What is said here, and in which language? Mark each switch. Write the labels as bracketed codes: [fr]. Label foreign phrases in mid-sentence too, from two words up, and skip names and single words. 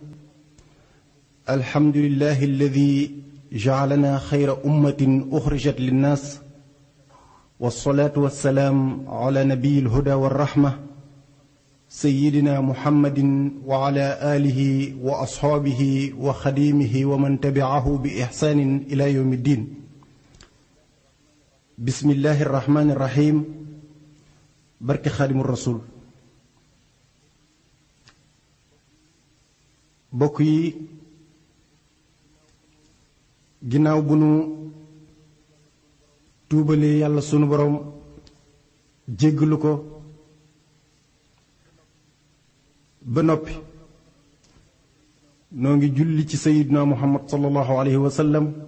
[ar] الحمد لله الذي جعلنا خير أمة أخرجت للناس، والصلاة والسلام على نبي الهدى والرحمة سيدنا محمد وعلى آله وأصحابه وخديمه ومن تبعه بإحسان إلى يوم الدين. بسم الله الرحمن الرحيم. [wo] barke xaadimu rasul. bokk yi, ginnaaw bu nu tuubalee yàlla sunu borom jéggalu ko ba noppi, noo ngi julli ci sayiduna muhammad [ar] صلى الله عليه وسلم